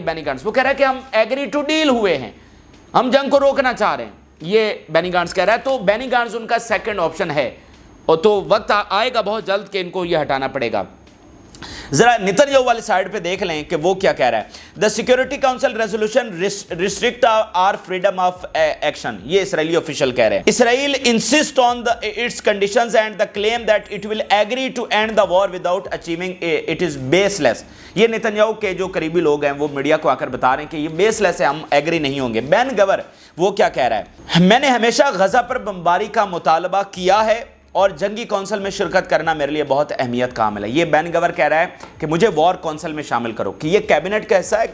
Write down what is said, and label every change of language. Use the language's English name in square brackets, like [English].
[Urdu] بینی گانٹس وہ کہہ رہا ہے کہ ہم ایگری ٹو ڈیل ہوئے ہیں, ہم جنگ کو روکنا چاہ رہے ہیں, یہ بینی گانٹس کہہ رہا ہے. تو بینی گانٹس ان کا سیکنڈ آپشن ہے, اور تو وقت آئے گا بہت جلد کہ ان کو یہ ہٹانا پڑے گا. ذرا نیتنیاہو والی سائڈ پہ دیکھ لیں کہ وہ کیا کہہ رہا ہے. [English] the security council resolution restrict our freedom of action, [Urdu] یہ اسرائیلی آفیشل کہہ رہے ہیں. [English] Israel insist on its conditions and the claim that it will agree to end the war without achieving it is baseless. [Urdu] یہ نیتنیاہو کے جو قریبی لوگ ہیں وہ میڈیا کو آ کر بتا رہے ہیں کہ یہ بیس لیس ہے, ہم ایگری نہیں ہوں گے. بین گور وہ کیا کہہ رہا ہے, میں نے ہمیشہ غزہ پر بمباری کا مطالبہ کیا ہے اور جنگی کونسل میں شرکت کرنا میرے لیے بہت اہمیت کا عامل ہے. یہ بین گور کہہ رہا ہے کہ مجھے وار کونسل میں شامل کرو, کہ یہ کیبنٹ کا حصہ ہے.